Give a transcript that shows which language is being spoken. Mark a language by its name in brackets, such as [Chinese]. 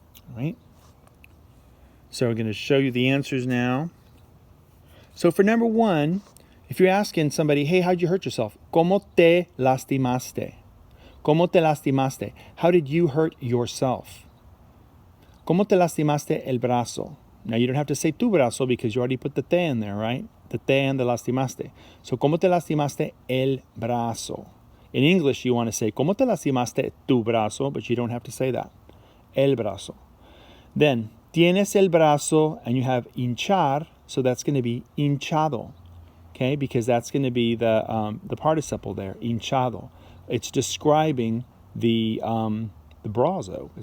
[English] All right? So we're going to show you the answers now. So for number 1, if you're asking somebody, hey, how'd you hurt yourself? [Spanish] ¿Cómo te lastimaste? ¿Cómo te lastimaste? [English] How did you hurt yourself? [Spanish] ¿Cómo te lastimaste el brazo? [English] Now, you don't have to say [Spanish] tu brazo [English] because you already put the te in there, right? The te and the lastimaste. [Spanish] So, ¿cómo te lastimaste el brazo? [English] In English, you want to say, [Spanish] ¿cómo te lastimaste tu brazo? [English] But you don't have to say that. [Spanish] El brazo. [English] Then, [Spanish] tienes el brazo, [English] and you have hinchar, so that's going to be hinchado. Okay, because that's going to be the participle there, hinchado. It's describing the brazo.